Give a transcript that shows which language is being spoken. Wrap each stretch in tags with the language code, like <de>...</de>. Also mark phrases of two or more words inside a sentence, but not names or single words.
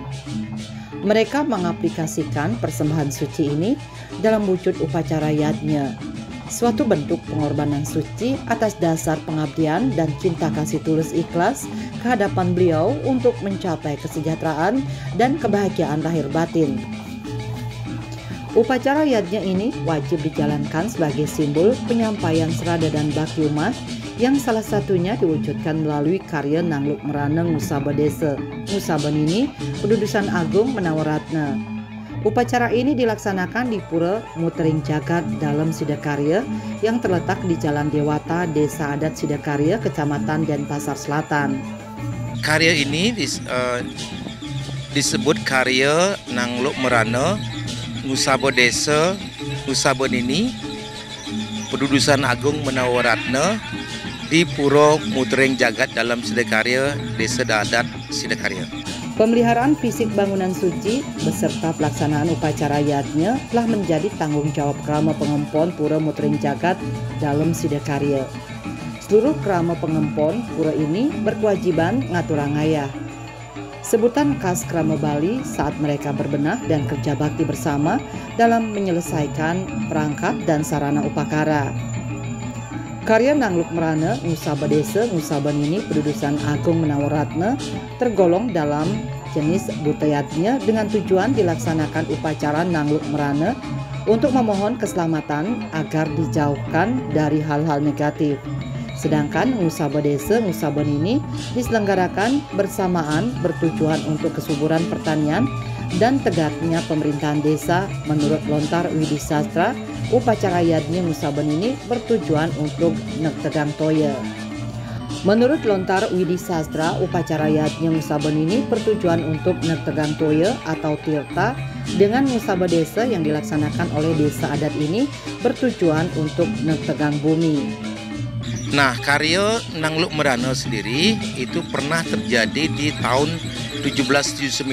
<id>Mereka mengaplikasikan persembahan suci ini dalam wujud upacara yajna, suatu bentuk pengorbanan suci atas dasar pengabdian dan cinta kasih tulus ikhlas ke hadapan beliau untuk mencapai kesejahteraan dan kebahagiaan lahir batin. Upacara yajna ini wajib dijalankan sebagai simbol penyampaian serada dan bakti umat yang salah satunya diwujudkan melalui karya Nangluk Merana Ngusaba Desa Ngusabanini Pedudusan Agung Menawaratna. Upacara ini dilaksanakan di Pura Mutering Jagat dalam Sidakarya yang terletak di Jalan Dewata, Desa Adat Sidakarya, Kecamatan Denpasar Selatan. Karya ini disebut karya Nangluk Merana Ngusaba Desa Ngusabanini Pedudusan Agung Menawaratna di Pura Mutering Jagat dalam Sidakarya, Desa Adat Sidakarya. Pemeliharaan fisik bangunan suci beserta pelaksanaan upacara yajna telah menjadi tanggung jawab Krama Pengempon Pura Mutering Jagat dalam Sidakarya. Seluruh Krama Pengempon Pura ini berkewajiban ngaturangaya. Sebutan khas Krama Bali saat mereka berbenah dan kerja bakti bersama dalam menyelesaikan perangkat dan sarana upakara. Karya Nangluk Merana Ngusaba Desa Ngusabanini Pedudusan Agung Menawaratna tergolong dalam jenis butayatnya dengan tujuan dilaksanakan upacara Nangluk Merana untuk memohon keselamatan agar dijauhkan dari hal-hal negatif. Sedangkan Ngusaba Desa Ngusabanini diselenggarakan bersamaan bertujuan untuk kesuburan pertanian dan tegaknya pemerintahan desa. Menurut Lontar Widi Sastra, upacara yajna Ngusabanini bertujuan untuk</id> <ban>Nektegang Toya.</ban> <id>Menurut Lontar Widi Sastra, upacara yajna Ngusabanini bertujuan untuk</id> <ban>Nektegang Toya</ban> <id>atau Tirta dengan Ngusaba Desa yang dilaksanakan oleh desa adat ini bertujuan untuk</id> <ban>Nektegang Bumi.</ban> <id>Nah, karya Nangluk Merana sendiri itu pernah terjadi di tahun 1779.</id>